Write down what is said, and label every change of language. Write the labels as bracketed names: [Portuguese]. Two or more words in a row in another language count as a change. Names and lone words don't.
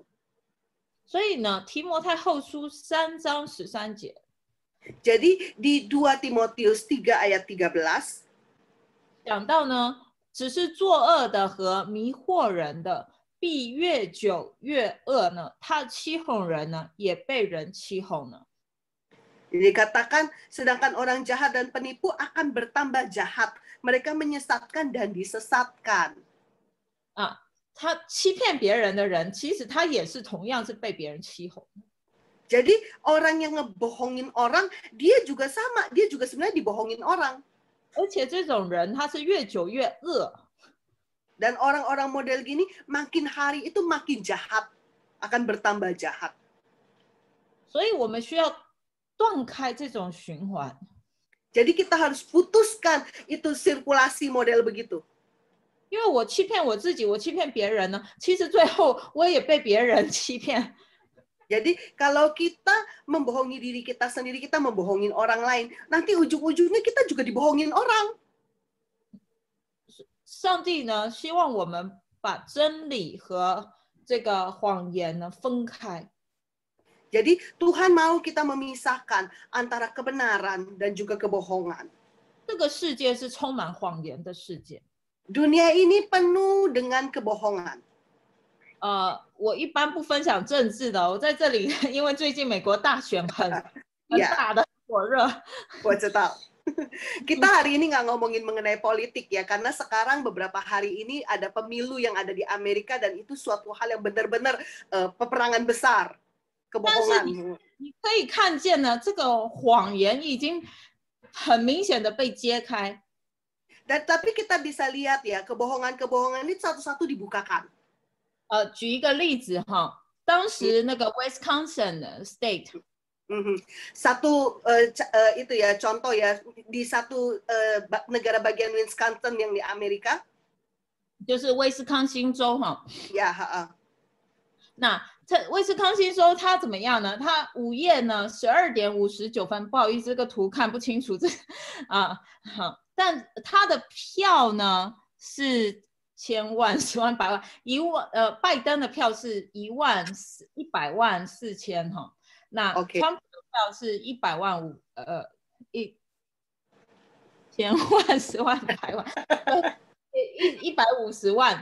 [Chinese] 所以呢，提摩太后书3章13节。 [Indonesian] Jadi di 2 Timotius 3 ayat 13 [Chinese] 讲到呢，只是作恶的和迷惑人的，必越久越恶呢。他欺哄人呢，也被人欺哄呢。 [Indonesian] Dikatakan, sedangkan orang jahat dan penipu akan bertambah jahat. Mereka menyesatkan dan disesatkan. [Chinese] 他欺骗别人的人，其实他也是同样是被别人欺哄。 [Indonesian] Jadi orang yang ngebohongin orang, dia juga sama, dia juga sebenarnya dibohongin orang. [Chinese] 而且这种人他是越久越恶。 [Indonesian] Dan orang-orang model gini makin hari itu makin jahat, akan bertambah jahat. [Chinese] 所以我们需要断开这种循环。 [Indonesian] Jadi kita harus putuskan itu sirkulasi model begitu. [Chinese] 因为我欺骗我自己，我欺骗别人呢，其实最后我也被别人欺骗。 [Indonesian] Jadi kalau kita membohongi diri kita sendiri, kita membohongin orang lain, nanti ujung-ujungnya kita juga dibohongin orang. [Chinese] 上帝呢，希望我们把真理和这个谎言呢分开。 [Indonesian] Jadi Tuhan mau kita memisahkan antara kebenaran dan juga kebohongan. [Chinese] 这个世界是充满谎言的世界。 [Indonesian] Dunia ini penuh dengan kebohongan. [Chinese] 我一般不分享政治的，我在这里，因为最近美国大选很大的火热。我知道。 [Indonesian] Kita hari ini nggak ngomongin mengenai politik ya, karena sekarang beberapa hari ini ada pemilu yang ada di Amerika dan itu suatu hal yang benar-benar peperangan besar, kebohongan. [Chinese] 你可以看见呢，这个谎言已经很明显的被揭开。 [Indonesian] Dan tapi kita bisa lihat ya, kebohongan-kebohongan ini satu-satu dibukakan. [Chinese] 举一个例子哈，当时那个 Wisconsin State， [Indonesian] satu itu ya contoh ya di satu negara bagian Wisconsin yang di Amerika， [Chinese] 就是威斯康星州哈。 [Indonesian] Ya. [Chinese] 那威斯康星州它怎么样呢？它午夜呢12点59分，不好意思，这个图看不清楚，好。但他的票呢是千万、10万、百万、拜登的票是100万4千哈，那川普的票是100万千万、10万、100万，150万。